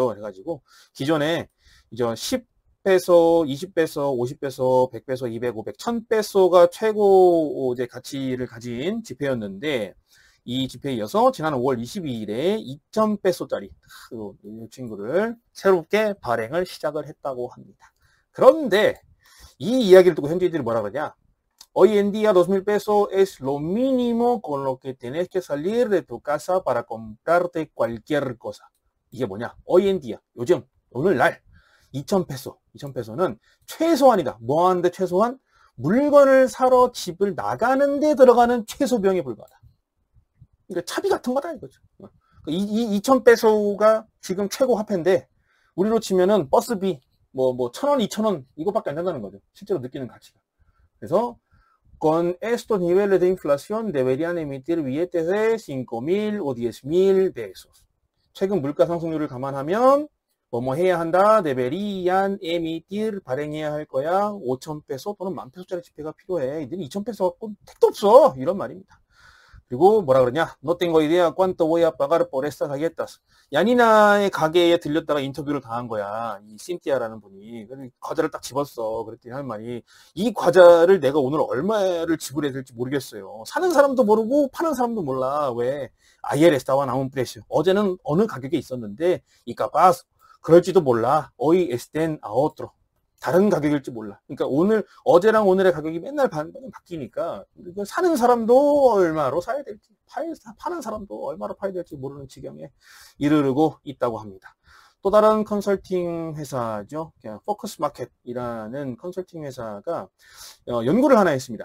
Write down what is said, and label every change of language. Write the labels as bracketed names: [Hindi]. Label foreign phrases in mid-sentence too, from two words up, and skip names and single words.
[Korean] 그래가지고 기존에 이제 10페소, 20페소, 50페소, 100페소, 200, 500, 1000페소가 최고 이제 가치를 가진 지폐였는데 이 지폐에 이어서 지난 5월 22일에 2000페소짜리 이 친구를 새롭게 발행을 시작을 했다고 합니다. 그런데 이 이야기를 듣고 현지인들이 뭐라 그러냐? [Spanish] Hoy en día 2,000 pesos es lo mínimo con lo que tienes que salir de tu casa para comprarte cualquier cosa. [Korean] 이게 뭐냐? [Spanish] Hoy en día, [Korean] 요즘, 오늘날 2,000페소는 최소한이다. 뭐 하는데 최소한? 물건을 사러 집을 나가는데 들어가는 최소 비용에 불과하다. 그러니까 차비 같은 거다 이거죠. 이 2,000페소가 지금 최고 화폐인데 우리로 치면은 버스비 뭐 1,000원, 2,000원 이거밖에 안 된다는 거죠. 실제로 느끼는 가치가. [Spanish] 그래서 con estos niveles de inflación deberían emitir billetes de 5,000 o 10,000 pesos. [Korean] 최근 물가 상승률을 감안하면 뭐뭐 해야 한다. [Spanish] deberían emitir [Korean] 발행해야 할 거야. 5,000페소 또는 10,000페소짜리 지폐가 필요해. 이들이 2,000페소 갖고 택도 없어. 이런 말입니다. 그리고 뭐라 그러냐? [Spanish] No tengo idea cuánto voy a pagar por estas galletas. [Korean] 야니나의 가게에 들렸다가 인터뷰를 당한 거야. 이 신티아라는 분이. 과자를 딱 집었어. 그랬더니 할 말이 이 과자를 내가 오늘 얼마를 지불해야 될지 모르겠어요. 사는 사람도 모르고 파는 사람도 몰라. 왜? [Spanish] Ayer estaba a un precio. [Korean] 어제는 어느 가격에 있었는데 [Spanish] y capaz [Korean] 그럴지도 몰라. [Spanish] hoy estén a otro. [Korean] 다른 가격일지 몰라. 그러니까 어제랑 오늘의 가격이 맨날 바뀌니까 사는 사람도 얼마로 사야 될지, 파는 사람도 얼마로 파야 될지 모르는 지경에 이르르고 있다고 합니다. 또 다른 컨설팅 회사죠. 포커스 마켓이라는 컨설팅 회사가 연구를 하나 했습니다.